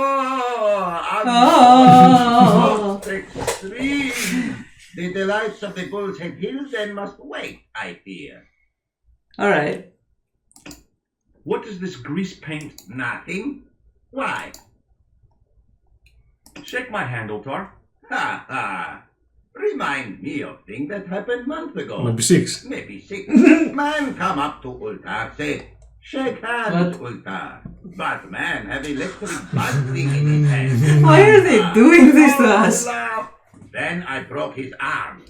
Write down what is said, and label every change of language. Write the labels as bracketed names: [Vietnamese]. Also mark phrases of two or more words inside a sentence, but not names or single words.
[English] Oh. Most extreme. The delights of the Bull's Head Hill then must wait, I fear. Alright. What does this grease paint... Nothing? Why? Shake my hand, Ultar. Ha ha. Remind me of things that happened months ago. Maybe 6. Maybe 6. Man come up to Ultar, say, shake hands, What? Ultar. But man have electric buzzing in his hand. Why are they doing this to us? Laugh. Then I broke his arm.